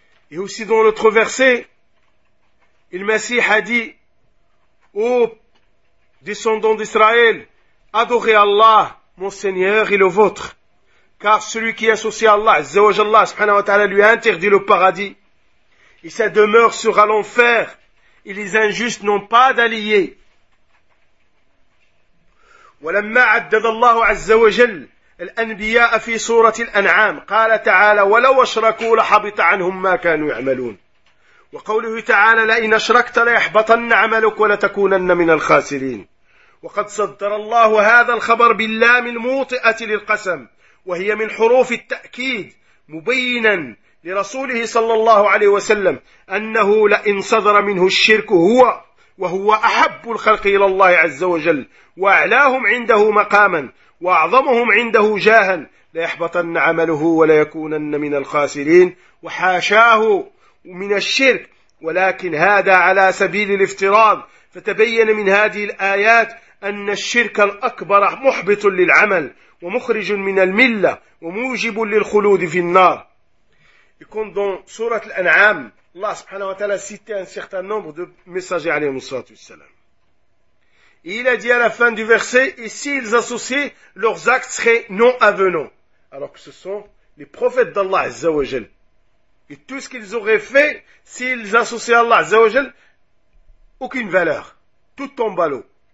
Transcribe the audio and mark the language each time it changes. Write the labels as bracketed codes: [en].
[fr] Et aussi dans l'autre verset, il Messie a dit, ô descendants d'Israël, adorez Allah, mon Seigneur et le vôtre. Car celui qui associe Allah, Azzawajal, subhanahu wa ta'ala, lui a interdit le paradis. Et sa demeure sera l'enfer. Et les injustes n'ont pas d'alliés. [ar] ولما عدد الله عز وجل الأنبياء في سورة الأنعام قال تعالى ولو أشركوا لحبط عنهم ما كانوا يعملون وقوله تعالى لئن أشركت ليحبطن عملك ولتكونن من الخاسرين وقد صدر الله هذا الخبر باللام الموطئة للقسم وهي من حروف التأكيد مبينا لرسوله صلى الله عليه وسلم أنه لئن صدر منه الشرك هو وهو أحب الخلق إلى الله عز وجل وأعلاهم عنده مقاما وأعظمهم عنده جاها ليحبطن عمله وليكونن من الخاسرين وحاشاه من الشرك ولكن هذا على سبيل الافتراض فتبين من هذه الآيات أن الشرك الأكبر محبط للعمل ومخرج من الملة وموجب للخلود في النار يكون دون سورة الأنعام [fr] Allah subhanahu wa ta'ala a cité un certain nombre de messagers alayhi salatu wassalam. Et il a dit à la fin du verset, et s'ils associaient, leurs actes seraient non avenants. Alors que ce sont les prophètes d'Allah azza wa jal. Et tout ce qu'ils auraient fait, s'ils associaient Allah azza wa jal, aucune valeur. Tout tombe à l'eau.